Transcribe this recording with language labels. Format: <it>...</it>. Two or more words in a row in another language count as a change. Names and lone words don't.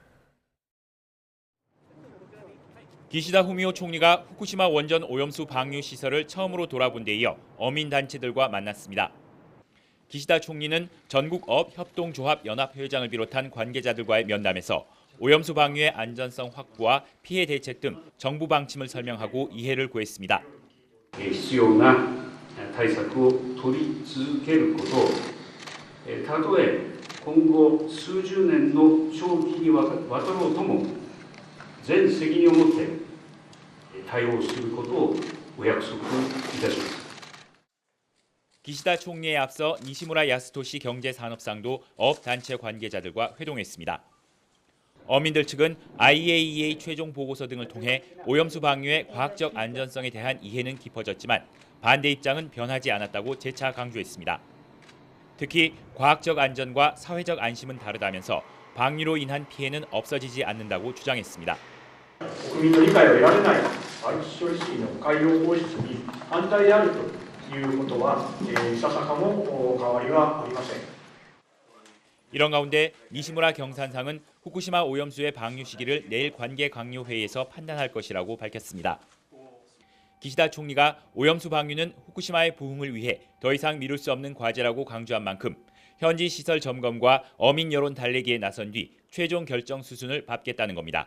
<ko>기시다 후미오 총리가 후쿠시마 원전 오염수 방류 시설을 처음으로 돌아본 데 이어 어민단체들과 만났습니다. 기시다 총리는 전국업협동조합연합회장을 비롯한 관계자들과의 면담에서 오염수 방류의 안전성 확보와 피해 대책 등 정부 방침을 설명하고 이해를 구했습니다.</ko> <ja>必要な対策を取り続けること、たとえ今後数十年の長期にわたろうとも全責任を持って対応することをお約束いたします。</ja> <ko>기시다 총리에 앞서 니시무라 야스토시 경제산업상도 업단체 관계자들과 회동했습니다. 어민들 측은 IAEA 최종 보고서 등을 통해 오염수 방류의 과학적 안전성에 대한 이해는 깊어졌지만 반대 입장은 변하지 않았다고 재차 강조했습니다. 특히 과학적 안전과 사회적 안심은 다르다면서 방류로 인한 피해는 없어지지 않는다고 주장했습니다.</ko> <ja>国民の理解を得られない処理水の海洋放出に反対であるということはいささかも変わりはありません。</ja> <ko>이런 가운데 니시무라 경산상은 후쿠시마 오염수의 방류 시기를 내일 관계 강요 회의에서 판단할 것이라고 밝혔습니다. 기시다 총리가 오염수 방류는 후쿠시마의 부흥을 위해 더 이상 미룰 수 없는 과제라고 강조한 만큼 현지 시설 점검과 어민 여론 달래기에 나선 뒤 최종 결정 수순을 밟겠다는 겁니다.</ko>